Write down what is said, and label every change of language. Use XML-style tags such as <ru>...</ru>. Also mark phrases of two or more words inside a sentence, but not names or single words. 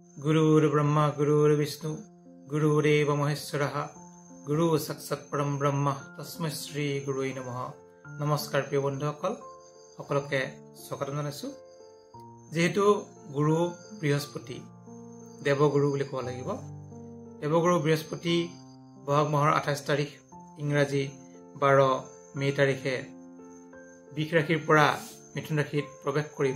<sa>गुरुर्ब्रह्मा गुरुर्विष्णु गुरुरेव महेश्वरः गुरु साक्षात् परम ब्रह्म तस्मै श्री गुरुवे नमः।</sa> <as>নমস্কাৰ প্ৰিয় বন্ধুসকল, সকলকে স্বাগতম জনাইছো। যেহেতু গুরু বৃহস্পতি দেৱগুৰু বুলি কোৱা লাগিব। দেৱগুৰু বৃহস্পতি বহাগ মাহৰ 28 তাৰিখ ইংৰাজী 12 মে তাৰিখে বৃষ ৰাশিৰ পৰা মিথুন ৰাশিত প্ৰৱেশ কৰিব।</as>